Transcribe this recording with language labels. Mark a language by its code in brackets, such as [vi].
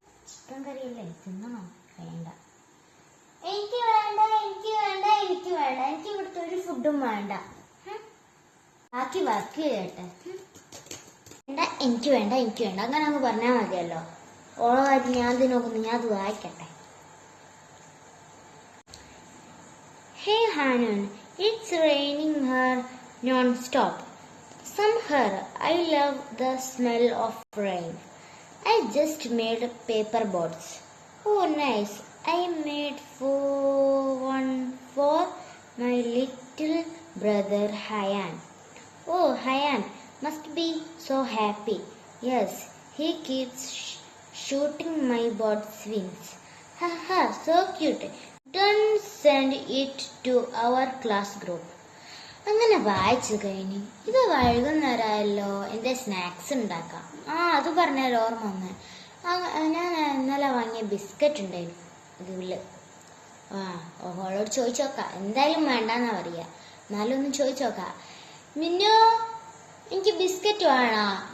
[ml] Chicken കറിയല്ലേ, തിന്നണോ? വേണ്ട, എനിക്ക് വേണ്ട, എനിക്ക് വേണ്ട, എനിക്ക് വേണ്ട. എനിക്ക് ഇവിടുത്തെ ഒരു ഫുഡും വേണ്ട. ബാക്കി വർക്ക് ചെയ്യട്ടെ. വേണ്ട, എനിക്ക് വേണ്ട, എനിക്ക് വേണ്ട, അങ്ങനെ അങ്ങ് പറഞ്ഞാൽ മതിയല്ലോ. ഓളോ കാര്യം ഞാൻ നോക്കുന്നു, ഞാൻ അത് വായിക്കട്ടെ. [en] Hey Hanun, it's raining here non-stop. Somehow I love the smell of rain. I just made paper boats. Oh nice. I made one for my little brother Hayan. Oh, Hayan must be so happy. Yes, he keeps shooting my bird's wings. Haha, so cute. Don't send it to our class group. [ml] അങ്ങനെ വായിച്ചു കഴിഞ്ഞു. ഇത് വൈകുന്നേരമായല്ലോ, എൻ്റെ snacks ഉണ്ടാക്കാം. അത് പറഞ്ഞാൽ ഓർമ്മ വന്നേ. ഞാൻ ഇന്നലെ വാങ്ങിയ ബിസ്ക്കറ്റ് ഉണ്ടായിരുന്നു ഇതില്. ഓളോട് ചോദിച്ചു നോക്കാം. എന്തായാലും വേണ്ടെന്നാ പറയാ, എന്നാലും ഒന്ന് ചോദിച്ചു നോക്കാം. മിന്നു, എനിക്ക് ബിസ്ക്കറ്റ് വേണോ?